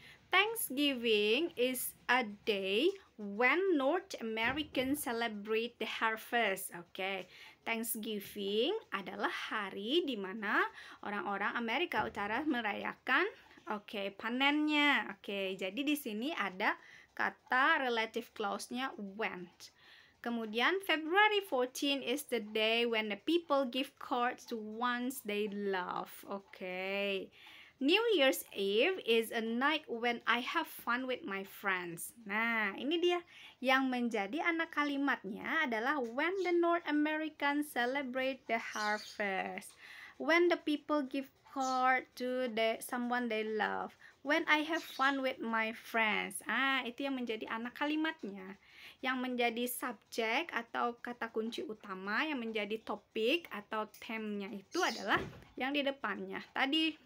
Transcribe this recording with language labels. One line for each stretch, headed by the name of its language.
English: Thanksgiving is a day when North Americans celebrate the harvest.
Indonesian: Oke, Thanksgiving adalah hari di mana orang-orang Amerika Utara merayakan panennya. Oke, jadi di sini ada kata relative clause-nya when. Kemudian
English: February 14 is the day when the people give cards to ones they love. Oke. New Year's Eve is a night when I have fun with my friends.
Indonesian: Nah, ini dia yang menjadi anak kalimatnya adalah
English: when the North Americans celebrate the harvest. When the people give card to someone they love. When I have fun with my friends.
Indonesian: Itu yang menjadi anak kalimatnya. Yang menjadi subjek atau kata kunci utama, yang menjadi topik atau temanya itu adalah yang di depannya tadi.